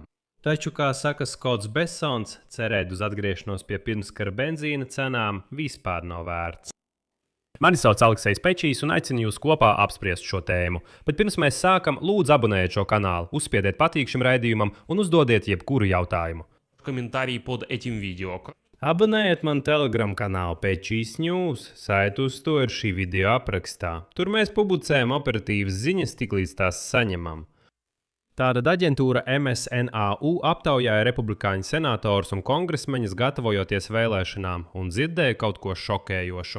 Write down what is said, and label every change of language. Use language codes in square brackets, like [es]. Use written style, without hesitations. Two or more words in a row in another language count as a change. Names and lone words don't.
[lv] Taču, kā saka Skots Bessons, cerēt uz atgriešanos pie pirmskara benzīna cenām vispār nav vērts. Mani sauc Aleksejs Pečijs un aicinu jūs kopā apspriest šo tēmu. Bet pirms mēs sākam, lūdzu abonējiet šo kanālu, uzspiediet patīk šim raidījumam un uzdodiet jebkuru jautājumu. [ru] Комментарии под этим видео. [lv] Abonējiet manu Telegram kanālu Pečijs News, saite uz to ir šī video aprakstā. Tur mēs publicējam operatīvas ziņas, tiklīdz tās saņemam. Tātad aģentūra MSNAU aptaujāja republikāņu senators un kongresmeņus gatavojoties vēlēšanām un dzirdēja kaut ko šokējošu.